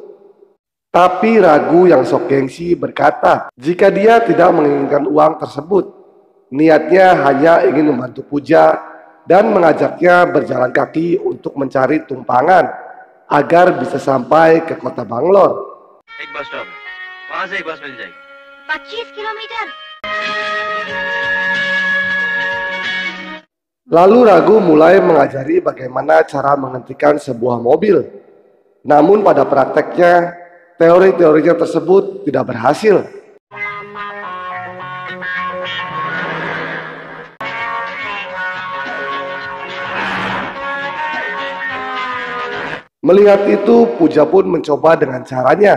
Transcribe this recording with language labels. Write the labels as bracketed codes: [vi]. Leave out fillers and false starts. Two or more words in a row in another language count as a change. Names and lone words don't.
[id] Tapi Ragu yang sok gengsi berkata jika dia tidak menginginkan uang tersebut, niatnya hanya ingin membantu Puja dan mengajaknya berjalan kaki untuk mencari tumpangan agar bisa sampai ke kota Banglor. [hi] एक बस स्टॉप है, वहाँ से एक बस मिल जाएगी। 25 किलोमीटर। [id] Lalu Ragu mulai mengajari bagaimana cara menghentikan sebuah mobil. Namun pada prakteknya, teori-teorinya tersebut tidak berhasil. Melihat itu, Puja pun mencoba dengan caranya.